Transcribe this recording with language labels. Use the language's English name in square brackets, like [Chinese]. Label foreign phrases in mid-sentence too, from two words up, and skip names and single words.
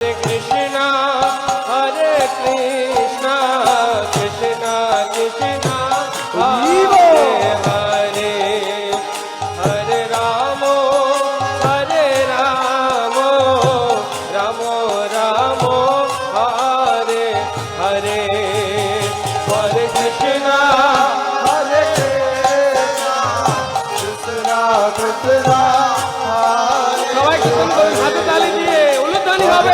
[Sanskrit] कृष्ण, कृष्ण कृष्ण, हरे हरे, हरे राम, राम राम, हरे हरे, हरे कृष्ण, कृष्ण कृष्ण, [Bangla] সবাই কীর্তন করুন হাতে তালি দিয়ে, উলুধ্বনি হবে।